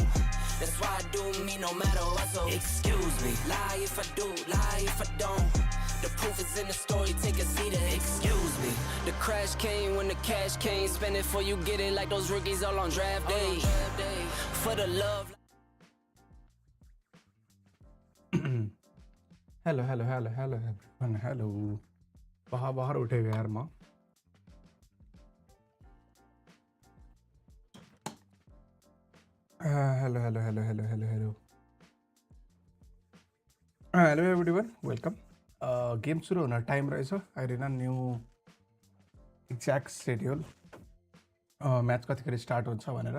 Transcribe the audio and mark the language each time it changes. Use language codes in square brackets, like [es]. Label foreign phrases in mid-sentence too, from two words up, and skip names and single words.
[en] That's why I do me no matter what, so excuse me. Lie if I do, lie if I don't. The proof is in the story, take a seat, excuse me. The crash came when the cash came, spend it for you get it like those rookies all on draft day. For the love. hello hello hello hello everyone, hello. [hi] बाहर उठेगा यार माँ। [en] hello hello hello hello hello hello hello everyone, welcome. [ne] गेम सुरु हुन टाइम रहेछ, आइरेना [en] new exact schedule, [ne] म्याच कतिखेर स्टार्ट हुन्छ भनेर।